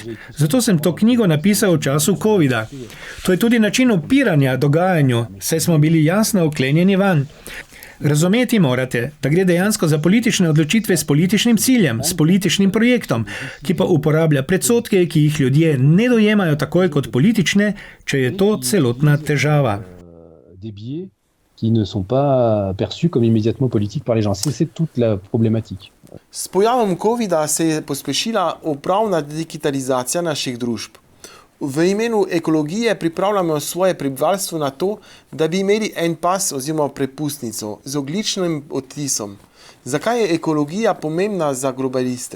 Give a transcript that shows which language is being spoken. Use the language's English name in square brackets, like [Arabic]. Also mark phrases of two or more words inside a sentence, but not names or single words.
[Slovenian] Zato sem to knjigo napisal v času COVID-a. To je tudi način upiranja dogajanju, saj smo bili jasno vklenjeni vanj. Razumeti morate, da gre dejansko za politične odločitve s političnim ciljem, s političnim projektom, ki pa uporablja predsodke, ki jih ljudje ne dojemajo takoj kot politične, če je to celotna težava. [French] Qui ne sont pas perçus comme immédiatement politiques par les gens. C'est toute la problématique. [Slovenian] S pojavom COVID-a se je pospešila upravna digitalizacija naših družb. V imenu ekologije pripravljamo svoje prebivalstvo na to, da bi imeli en pas oziroma prepustnico z ogljičnim odtisom. Zakaj je ekologija pomembna za globaliste?